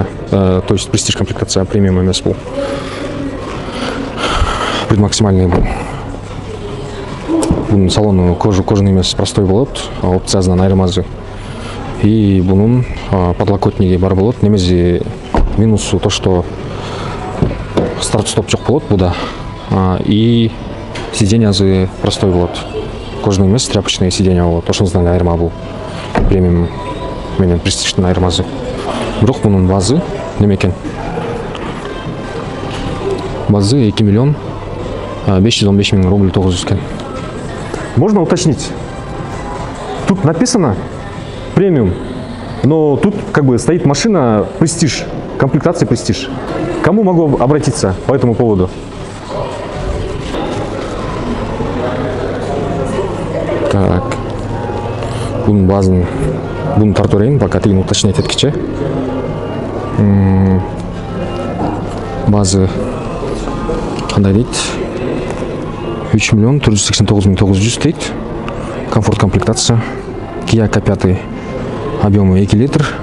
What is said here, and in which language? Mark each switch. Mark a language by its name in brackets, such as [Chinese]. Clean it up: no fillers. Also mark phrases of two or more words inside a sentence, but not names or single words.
[Russian] То есть [Kyrgyz] Prestige комплектация, премиум эмес бул. [Russian] Предмаксимальный был. [Kyrgyz] Бунун салону кожаный эмес, простой болот, опциясынан айырмасы. И бунун подлокотниги бар болот. Немеси минусу [Russian] то, что [Kyrgyz] старт-стоп жок болот буда. И сиденьясы простой болот. Кожаный эмес, [Russian] тряпочные сиденья [Kyrgyz] болот. Ошондон эле айырма бул. Премиум менен Prestige'дин айырмасы. Бирок бунун базы неме экен? Базы 2 миллион 515 000 рубль 900 экен. [Russian] Можно уточнить? Тут написано премиум, но тут как бы стоит машина Prestige, комплектация Prestige. Кому могу обратиться по этому поводу? Так, [Kyrgyz] бунун базын тартып берейин, пока тигин уточнять эткиче. Базы кандай дейт? 3 миллион 489 900 дейт. Комфорт комплектация. Kia K5 объемы 2 литр.